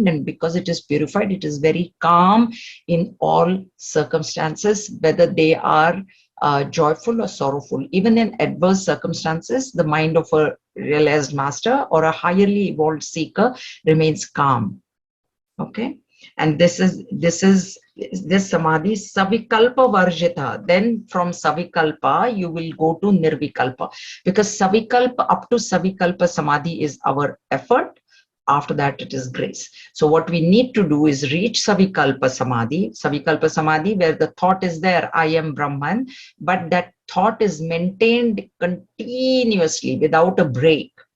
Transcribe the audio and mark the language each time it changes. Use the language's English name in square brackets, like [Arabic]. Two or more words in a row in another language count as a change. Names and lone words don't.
[English] And because it is purified, it is very calm in all circumstances, whether they are joyful or sorrowful. Even in adverse circumstances, the mind of a realized master or a highly evolved seeker remains calm. Okay, and this [Sanskrit] samadhi savikalpa varjita. [English] Then from savikalpa you will go to nirvikalpa, because savikalpa, up to [Sanskrit] savikalpa samadhi [English] is our effort. After that, it is grace. So what we need to do is reach [Sanskrit] savikalpa samadhi, [English] where the thought is there, I am Brahman, but that thought is maintained continuously without a break.